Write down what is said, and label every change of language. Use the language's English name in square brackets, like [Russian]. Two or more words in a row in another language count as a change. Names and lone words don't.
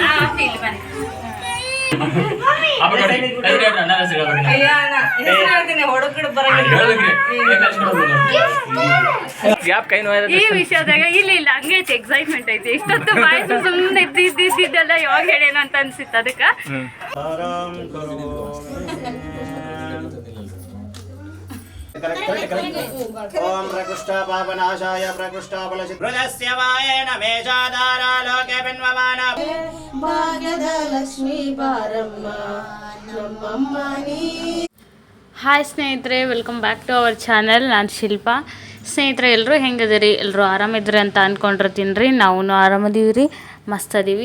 [Kannada] ಈ ವಿಷಯದಾಗ ಇಲ್ಲ ಹಂಗೈತಿ ಎಕ್ಸೈಟ್ಮೆಂಟ್ ಐತಿ. ಇಷ್ಟೊತ್ತು ಬಾಯ್ ಸುಮ್ಮನೆ ಇದ್ದಿದ್ದೆಲ್ಲ ಯಾವಾಗ ಹೇಳೇನು ಅಂತ ಅನ್ಸಿತ್ತು. ಅದಕ್ಕೆ [Sanskrit] ओम प्रकृष्टा पापनाशाय प्रकृष्टा बलस्य वायेन मेषाधारा लोके बिन्वमान [Kannada] ಭಾಗ್ಯದ ಲಕ್ಷ್ಮೀ ಬಾರಮ್ಮ ನಮ್ಮಮ್ಮ ನೀ. ಹಾಯ್ ಸ್ನೇಹಿತರೆ, [English] welcome back to our channel. [Kannada] ನಾನು ಶಿಲ್ಪಾ. ಸ್ನೇಹಿತರೆ, ಎಲ್ಲರೂ ಹೆಂಗದಿರಿ? ಎಲ್ಲರೂ ಆರಾಮಿದ್ರಿ ಅಂತ ಅಂದ್ಕೊಂಡಿರ್ತೀನಿ ರೀ. ನಾವು ಆರಾಮದೀವಿ ರೀ, ಮಸ್ತ್ ಅದೀವಿ.